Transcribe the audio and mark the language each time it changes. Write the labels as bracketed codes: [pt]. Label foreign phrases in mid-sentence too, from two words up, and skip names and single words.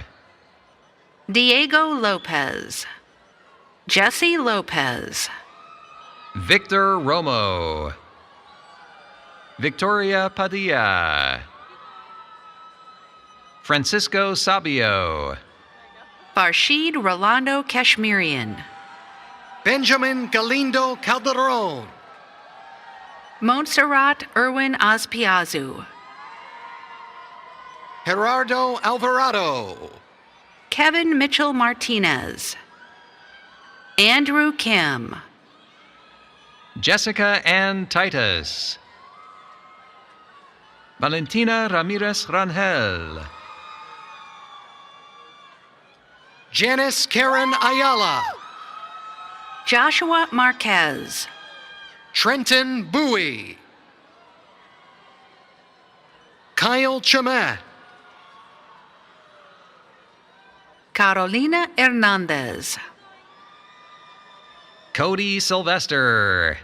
[en] Diego Lopez. Jesse Lopez. Victor Romo. Victoria Padilla. Francisco Sabio. Farshid Rolando Kashmirian. Benjamin Galindo Calderon. Montserrat Irwin Azpiazu. Gerardo Alvarado. Kevin Mitchell Martinez. Andrew Kim. Jessica Ann Titus. Valentina Ramirez Rangel. Janice Karen Ayala. Joshua Marquez. Trenton Bowie. Kyle Chamet. Carolina Hernandez. Cody Sylvester.